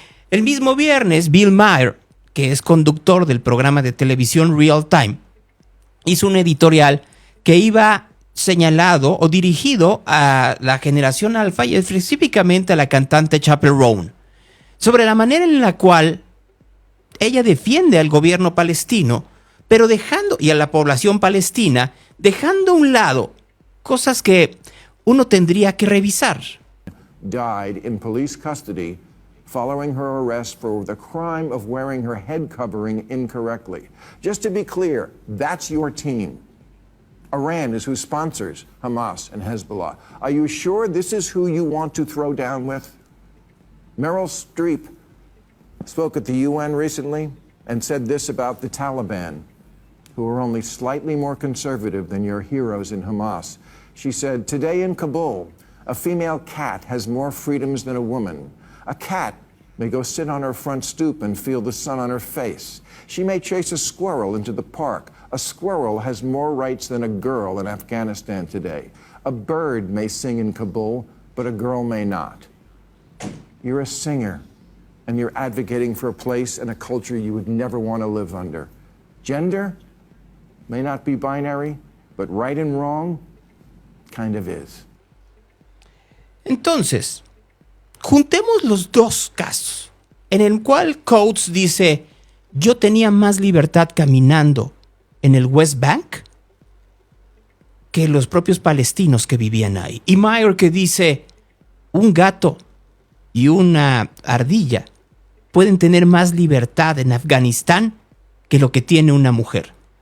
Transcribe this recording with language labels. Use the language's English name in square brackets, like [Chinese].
[Spanish] El mismo viernes, Bill Maher, que es conductor del programa de televisión Real Time, hizo un editorial que iba señalado o dirigido a la generación alfa y específicamente a la cantante Chappell Roan, sobre la manera en la cual ella defiende al gobierno palestino, pero y a la población palestina, dejando a un lado cosas que uno tendría que revisar. [English] Died in police custody following her arrest for the crime of wearing her head covering incorrectly. Just to be clear, that's your team. Iran is who sponsors Hamas and Hezbollah. Are you sure this is who you want to throw down with? Meryl Streep spoke at the UN recently and said this about the Taliban, who are only slightly more conservative than your heroes in Hamas. She said, "Today in Kabul, a female cat has more freedoms than a woman. A cat may go sit on her front stoop and feel the sun on her face. She may chase a squirrel into the park. A squirrel has more rights than a girl in Afghanistan today. A bird may sing in Kabul, but a girl may not. You're a singer, and you're advocating for a place and a culture you would never want to live under. Gender may not be binary, but right and wrong kind of is." [Spanish] Entonces, juntemos los dos casos, en el cual Coates dice, yo tenía más libertad caminando en el West Bank que los propios palestinos que vivían ahí. Y Mayer que dice, un gato y una ardilla pueden tener más libertad en Afganistán que lo que tiene una mujer.